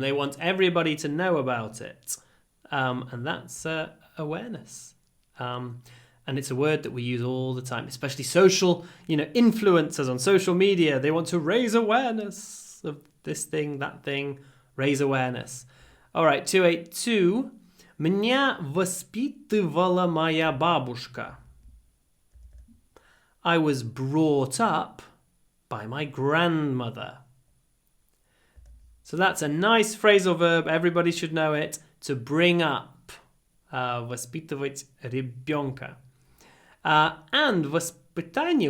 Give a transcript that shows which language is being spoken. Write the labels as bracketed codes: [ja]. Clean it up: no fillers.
[en] They want everybody to know about it. And that's awareness. And it's a word that we use all the time, especially social, influencers on social media. They want to raise awareness of this thing, that thing, raise awareness. All right, 282. [ru] Меня воспитывала моя бабушка. [en] I was brought up by my grandmother. So that's a nice phrasal verb. Everybody should know it. To bring up. [ru] Воспитывать ребенка. [en] And воспитание.